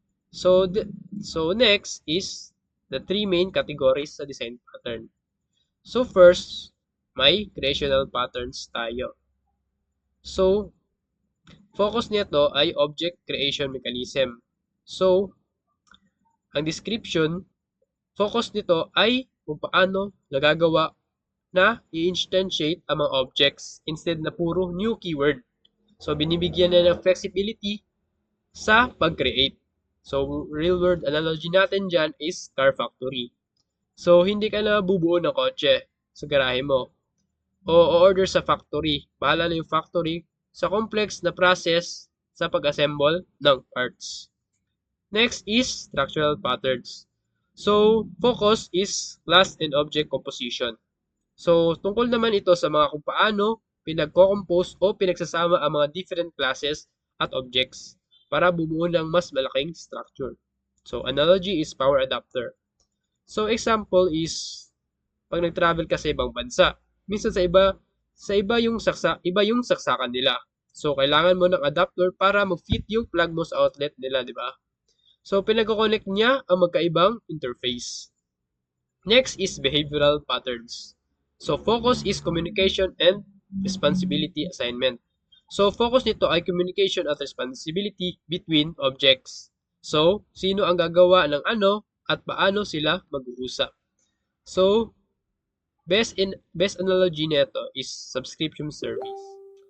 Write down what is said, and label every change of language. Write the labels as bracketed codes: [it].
[en] So so next is the three main categories sa design pattern. [tl] So first, may creational patterns tayo. So focus nito ay object creation mechanism. So ang description, focus nito ay kung paano nagagawa na i-instantiate ang mga objects instead na puro new keyword. So binibigyan na ng flexibility sa pag-create. [en] So real world analogy [tl] natin dyan [en] is car factory. [tl] So hindi ka na bubuo ng kotse sa garahe mo o order sa factory. Bahala na yung factory sa complex na process sa pag-assemble ng parts. [en] Next is structural patterns. So, focus is class and object composition. [tl] So, tungkol naman ito sa mga kung paano pinagko-compose o pinagsasama ang mga different classes at objects para bumuo ng mas malaking structure. [en] So, analogy is power adapter. [tl] So, example is pag nag-travel ka sa ibang bansa. Minsan iba yung saksakan nila. So, kailangan mo ng adapter para mag-fit yung plug mo sa outlet nila, di ba? So, pinag-connect niya ang magkaibang interface. [en] Next is behavioral patterns. So, focus is communication and responsibility assignment. [tl] So, focus nito ay communication at responsibility between objects. So, sino ang gagawa ng ano at paano sila mag-uusap. [en] So, best analogy nito is subscription service.